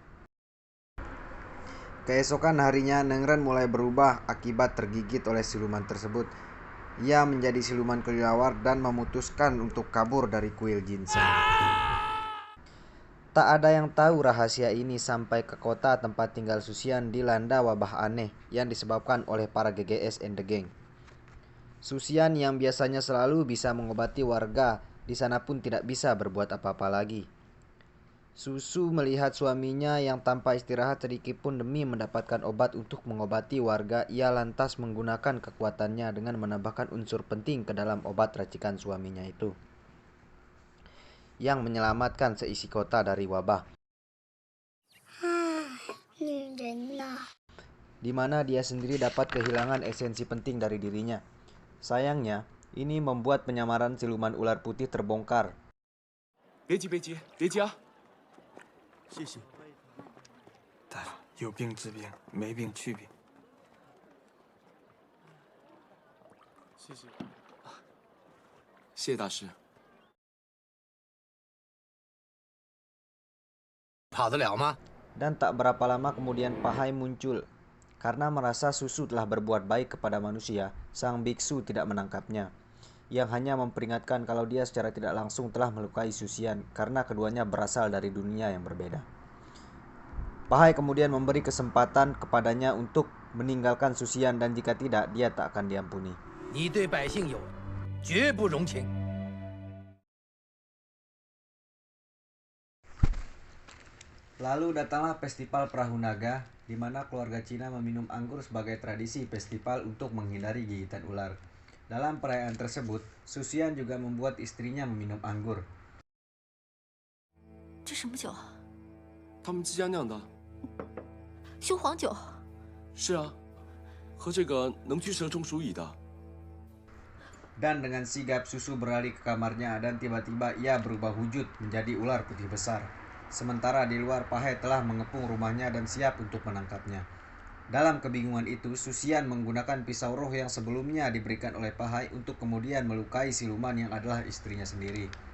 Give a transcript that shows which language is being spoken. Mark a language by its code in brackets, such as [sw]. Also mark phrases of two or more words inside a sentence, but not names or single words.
[id] Keesokan harinya, Neng Ren mulai berubah akibat tergigit oleh siluman tersebut. Ia menjadi siluman kelelawar dan memutuskan untuk kabur dari kuil Jinsan. Tak ada yang tahu rahasia ini sampai ke kota tempat tinggal Susian dilanda wabah aneh yang disebabkan oleh para GGS and the Gang. Susian yang biasanya selalu bisa mengobati warga di sana pun tidak bisa berbuat apa-apa lagi. Susu melihat suaminya yang tanpa istirahat sedikit pun demi mendapatkan obat untuk mengobati warga, ia lantas menggunakan kekuatannya dengan menambahkan unsur penting ke dalam obat racikan suaminya itu, yang menyelamatkan seisi kota dari wabah. Di mana dia sendiri dapat kehilangan esensi penting dari dirinya. Sayangnya, ini membuat penyamaran siluman ular putih terbongkar. [zh] 别急，别急，别急啊！谢谢。大夫，有病治病，没病去病。谢谢，谢谢大师。跑得了吗？ [id] Dan tak berapa lama kemudian Pahai muncul. Karena merasa Susu telah berbuat baik kepada manusia, sang biksu tidak menangkapnya, yang hanya memperingatkan kalau dia secara tidak langsung telah melukai Susian karena keduanya berasal dari dunia yang berbeda. Pahai kemudian memberi kesempatan kepadanya untuk meninggalkan Susian, dan jika tidak, dia tak akan diampuni. [zh] 你对百姓有恩，绝不容情。 [id] Lalu datanglah festival Perahu Naga, di mana keluarga Cina meminum anggur sebagai tradisi festival untuk menghindari gigitan ular. Dalam perayaan tersebut, Susian juga membuat istrinya meminum anggur. [zh] 这什么酒？他们自家酿的。雄黄酒。是啊，喝这个能驱蛇虫鼠蚁的。 [id] Dan dengan sigap Susu berlari ke kamarnya, dan tiba-tiba ia berubah wujud menjadi ular putih besar. Sementara di luar, Pahai telah mengepung rumahnya dan siap untuk menangkapnya. Dalam kebingungan itu, Susian menggunakan pisau roh yang sebelumnya diberikan oleh Pahai untuk kemudian melukai siluman yang adalah istrinya sendiri.